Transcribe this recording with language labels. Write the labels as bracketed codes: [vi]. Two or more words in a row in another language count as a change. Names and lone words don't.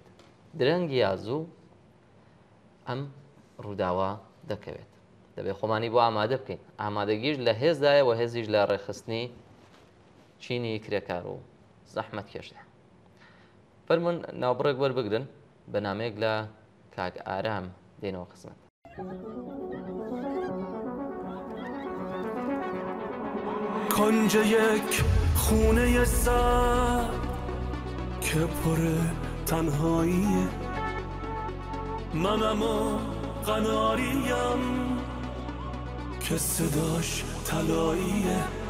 [ckb] درەنگی یازوو ئەم ڕووداوە دەکەوێت. دەبێت خۆمانی بۆ ئامادە بکەین. ئامادەگیش لە هێزدایە و هێزیش لە ڕێخستنی چینی کرێکار و زەحمەت کێشدا. فەرمون ناوبڕێک وەربگرن بە نامەیەک لە کاک ئارام دێنەوە خزمەت. [fa] کنج یک خونه سر که پر تنهاییه منم و قناریم که صداش طلاییه